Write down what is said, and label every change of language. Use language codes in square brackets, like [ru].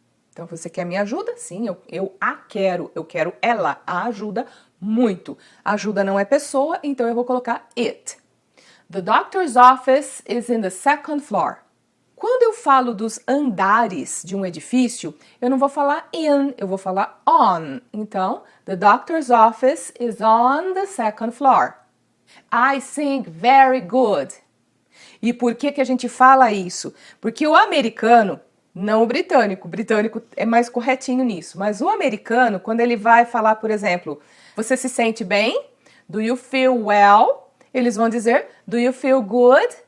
[pt] Então, você quer minha ajuda? Sim, eu a quero. Eu quero ela, a ajuda, muito. Ajuda não é pessoa, então eu vou colocar it. [en] The doctor's office is in the second floor. [pt] Quando eu falo dos andares de um edifício, eu não vou falar in, eu vou falar on. [en] Então, the doctor's office is on the second floor. I sing very good. [pt] E por que a gente fala isso? Porque o americano, não o britânico é mais corretinho nisso, mas o americano, quando ele vai falar, por exemplo, você se sente bem? [en] Do you feel well? [pt] Eles vão dizer, [en] do you feel good?